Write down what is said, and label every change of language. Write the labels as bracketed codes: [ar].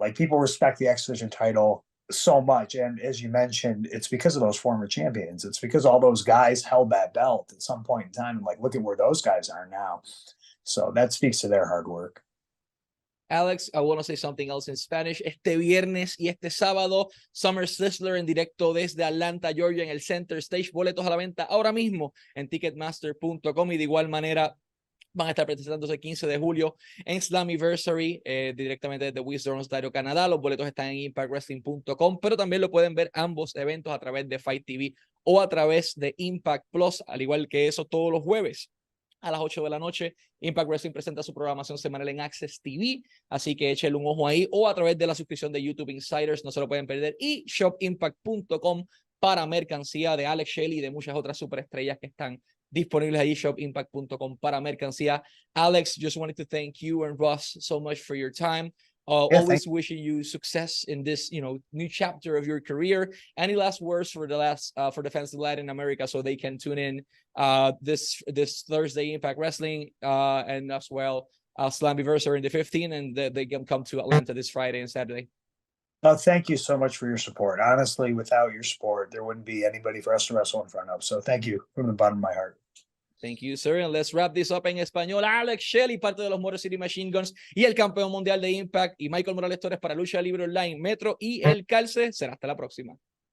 [en] Like people respect the X Division title so much. And as you mentioned, it's because of those former champions. It's because all those guys held that belt at some point in time. And like, look at where those guys are now. So that speaks to their hard work. Alex, I want to say something else in Spanish. [es] Este viernes y este sábado, Summer Sizzler en directo desde Atlanta, Georgia, en el Center Stage. Boletos a la venta ahora mismo en ticketmaster.com y de igual manera van a estar presentándose el 15 de julio en Slammiversary, directamente desde Wisdom, Ontario, Canadá. Los boletos están en impactwrestling.com, pero también lo pueden ver ambos eventos a través de Fight TV o a través de Impact Plus, al igual que eso todos los jueves. A las 8 de la noche, Impact Wrestling presenta su programación semanal en Access TV, así que échenle un ojo ahí o a través de la suscripción de YouTube Insiders, no se lo pueden perder, y shopimpact.com para mercancía de Alex, Shelley y de muchas otras superestrellas que están disponibles allí, shopimpact.com para mercancía. [en] Alex, just wanted to thank you and Ross so much for your time. Always wishing you success in this, you know, new chapter of your career. Any last words for the fans of Latin America so they can tune in this Thursday Impact Wrestling and as well Slammiversary in the 15th, and they can come to Atlanta this Friday and Saturday? Thank you so much for your support. Honestly, without your support, there wouldn't be anybody for us to wrestle in front of. So thank you from the bottom of my heart. Thank you, sir. And let's wrap this up [es] en español. Alex Shelley, parte de los Motor City Machine Guns y el campeón mundial de Impact, y Michael Morales Torres para Lucha Libre Online, Metro y El Calce. Será hasta la próxima.